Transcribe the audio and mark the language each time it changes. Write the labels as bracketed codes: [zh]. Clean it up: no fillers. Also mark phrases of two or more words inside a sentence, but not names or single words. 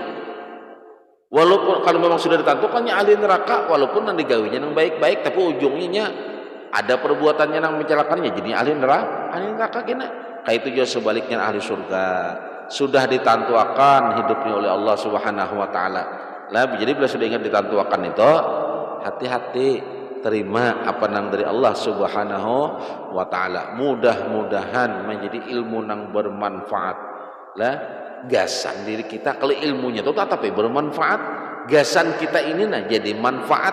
[bjn] Walaupun kalau memang sudah ditentukannya ahli neraka, walaupun nanti gawinya nang baik-baik, tapi ujungnya ada perbuatannya nang mencelakannya jadi ahli neraka kena. Kayak itu juga sebaliknya ahli surga. Sudah ditentukan hidupnya oleh Allah [ar] Subhanahu wa taala. [bjn] Lah jadi bila sudah ingat ditentukan itu, hati-hati terima apa nang dari Allah [ar] Subhanahu wa taala. [bjn] Mudah-mudahan menjadi ilmu nang bermanfaat. Lah gasan diri kita kalau ilmunya itu tapi bermanfaat, gasan kita ini nah jadi manfaat.